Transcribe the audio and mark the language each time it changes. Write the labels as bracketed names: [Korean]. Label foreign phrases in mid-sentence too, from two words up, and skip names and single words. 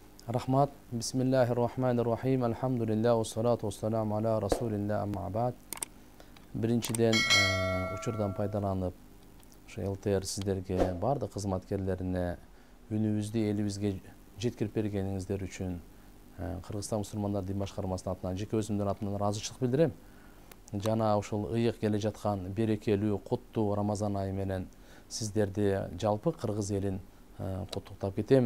[Kyrgyz] Рахмат. [Arabic] بسم الله الرحمن الرحيم. الحمد لله، والصلاة والسلام على رسول الله، أما بعد. [Kyrgyz] Биринчиден учурдан пайдаланып, ошо ЛТР сиздерге, бардык кызматкерлерине үнүбүздү элибизге жеткирип бергениңиздер үчүн Кыргызстан мусулмандар дин башкармасынын атынан, жеке өзүмдүн атымдан ыраазычылык билдирем. Жана ушул ыйык келе жаткан берекелүү, куттуу Рамазан айы менен сиздерди жалпы кыргыз элин куттуктап кетемин.